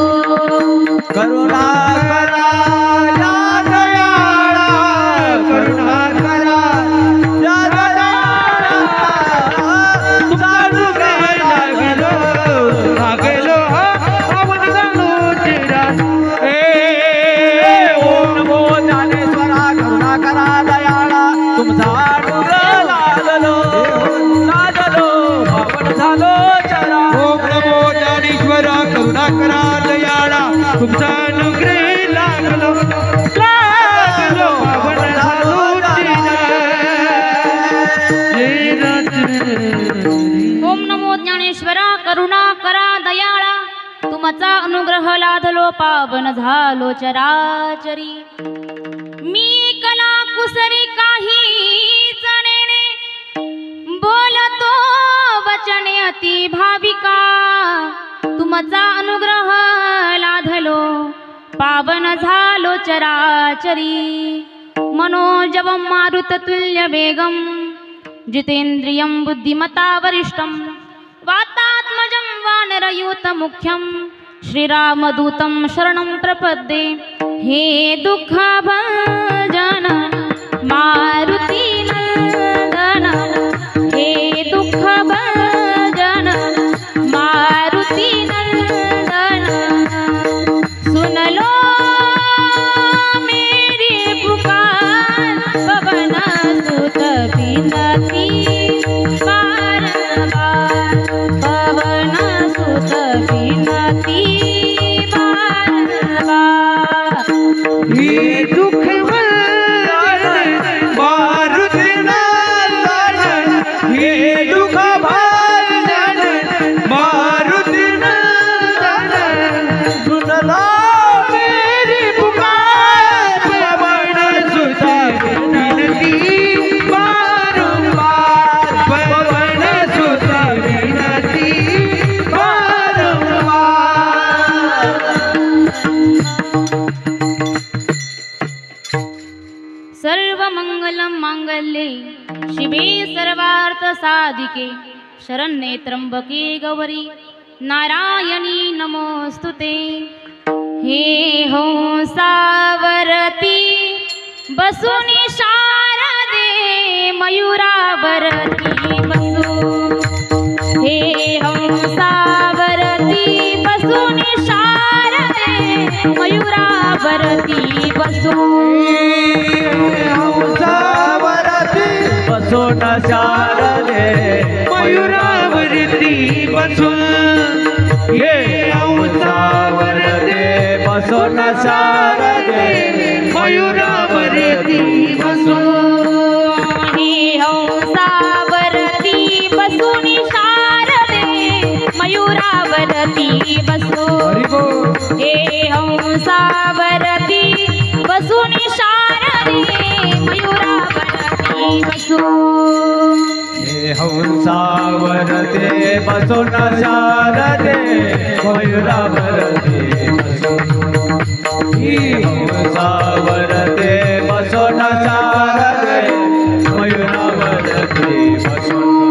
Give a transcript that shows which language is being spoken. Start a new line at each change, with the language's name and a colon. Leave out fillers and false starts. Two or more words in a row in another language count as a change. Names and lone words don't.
Marathi: करुणा करा या दयाळा, करुणा करा या दयाळा, तुमचा अनुग्रह लागलो लागलो, आपण जाणू चिरा। ओम नमो ज्ञानेश्वरा, करुणा करा दयाळा, तुमचा अनुग्रह लागलो लागलो, आपण झालो चरा। ओम नमो ज्ञानेश्वरा, करुणा करा दयाळा, तुमचा अनुग्रह लागलो लागलो, आपण झालो ओम नमो ज्ञानेश्वरा, करुणा करा दयाळा, तुमचा अनुग्रह लाधलो पावन झालो चराचरी। मी कला कुसरी काही जणेने, बोलतो वचने अति भाविका, तुमचा अनुग्रह लाधलो पावन झालो चराचरी।
Sanskrit: मनोजवं मारुततुल्य वेगं, जितेन्द्रियं बुद्धिमता वरिष्ठं, वातात्मजं वानरयूतमुख्यं, श्रीरामदूतं शरणं प्रपद्ये।
Hindi: हे दुःखभंजन मारुती नंदन, हे दुःखभंजन मारुती नंदन, सुन लो मेरी पुकार, पवन सुत बिनती बारंबार, पवन सुत बिनती बारंबार। हे दुःख मारुती नंदन, हे दुःख भंजन मारुती नंदन, सुन लो मेरी पुकार, पवन सुत बिनती बारंबार, पवन सुत बिनती बारंबार।
Sanskrit: सर्वमंगलं मांगल्ये शिवे सर्वार्थ साधिके, शरण्ये त्र्यंबके गौरी नारायणी नमोस्तुते।
Marathi: हे हंसावरती बसुनी शारदे, मयूरावरती बसू, हे हंसावरती बसुनी शारदे, मयूरावरती बसू। हंसावरती बसून शारदे, मयूरावरती बसून, हे हंसावरती बसून शारदे, मयूरावरती बसून, हे हंसा बसूनी शारदे मयूरावरती बसो हरी बोल. हे हंसावरती बसूनी शारदे मयूरावरती बसो हे हंसावर ते बसून शारदे मयूरावरती बसून. ही हंसावर ते बसून शारदे मयूरावरती बसून.